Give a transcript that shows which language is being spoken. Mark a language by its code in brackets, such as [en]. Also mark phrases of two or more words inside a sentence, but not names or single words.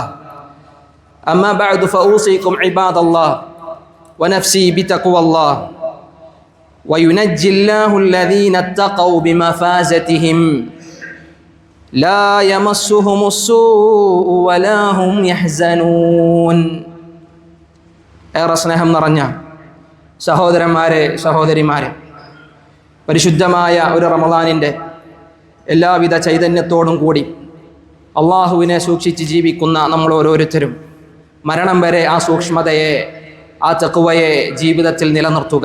[ar] أما بعد فأوصيكم عباد الله ونفسي بتقوى الله. وينجي الله الذين اتقوا بمفازتهم لا يمسهم السوء ولا هم يحزنون. [ml] ഏറെ സ്നേഹം നിറഞ്ഞ സഹോദരന്മാരെ സഹോദരിമാരെ, പരിശുദ്ധമായ ഒരു റമളാനിൻ്റെ എല്ലാവിധ ചൈതന്യത്തോടും കൂടി അള്ളാഹുവിനെ സൂക്ഷിച്ച് ജീവിക്കുന്ന നമ്മൾ ഓരോരുത്തരും മരണം വരെ ആ സൂക്ഷ്മതയെ, ആ തഖ്വയെ ജീവിതത്തിൽ നിലനിർത്തുക.